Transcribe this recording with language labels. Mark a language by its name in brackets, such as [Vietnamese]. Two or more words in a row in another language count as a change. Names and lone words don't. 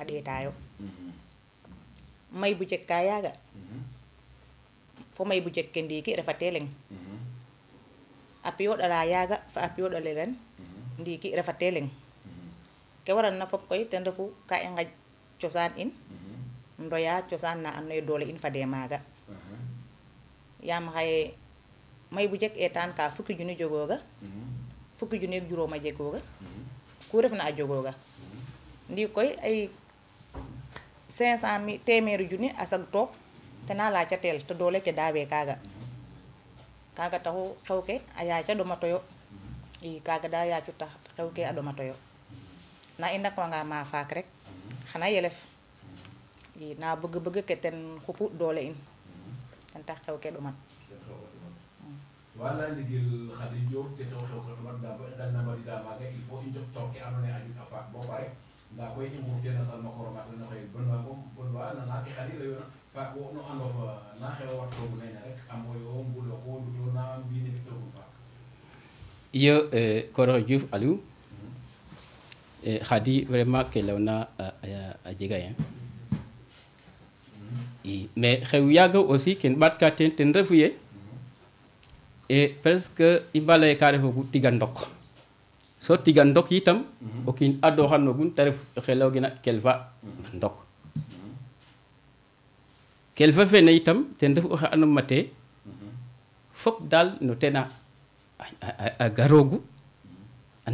[Serer] ɗeetaayo may bu jeg ka yaaga fo may bu jeg ke ndiiki refate leŋ a piyoɗala yaaga fa a piyoɗale ren ndiiki refate leŋ ke waral na fop koy ten refu ka i ŋaƴ cosaan in ndoya cosaan na andoona yee doole in fade maaga yaam xaye may bu jeg eetaan ka 10 junni jogooga 10 junni ak juroom a jegooga ku ref na a jogooga ndi koy ay 500 téeméeri junni a sag toog tena laaca teel te doole ke daawe kaaga taxu xew ke a yaaca ɗomatoyo i kaaga da yaacu tax xew ke a ɗomatoyo na i ndakwanga ma faak rek xana yelef i na bëgg ke ten xupu doole in ten tax xew ke ɗoman wala ndigil Khady Diop te to xew xew mat da bo dal na mari da maaga [French] il faut [Serer] i Njoktoor ke andoona yee a jeg a faak bo pare nda koy i ngur teen a salma koromat no xëy bon wa nana ke Khady layoona faak wo no ando fa na xew a watoogu nene rek a moyo mbulo ko nduto na mbiine ɓitoogun faak iyo Koroxe Diouf Aliou Khady vraiment ke lewna a jega yen i mais xew yaaga aussi ken ɓaat ka teen ten refu ye [French] et presque [Serer] i mba lay ka refogu tiga ndok so tiga ndok yitam o kiin adoxanogun te ref xelogina kelfa ndok kelfa fene itam ten refu oxe ando mate fop dal no ten a garoogu a